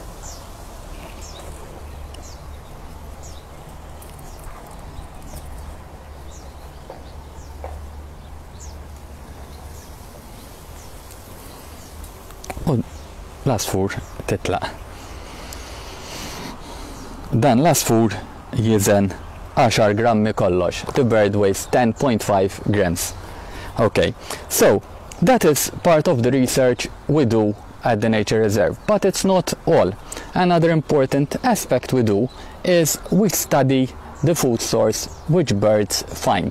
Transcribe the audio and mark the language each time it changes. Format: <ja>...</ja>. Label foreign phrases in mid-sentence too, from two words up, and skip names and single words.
<mt>U l-asfur titlaq. Dan l-asfur jiżen 10 grammi kollox.</mt> <en>The bird weighs 10.5 grams. Okay, so that is part of the research we do at the Nature Reserve, but it's not all. Another important aspect we do is we study the food source which birds find.</en>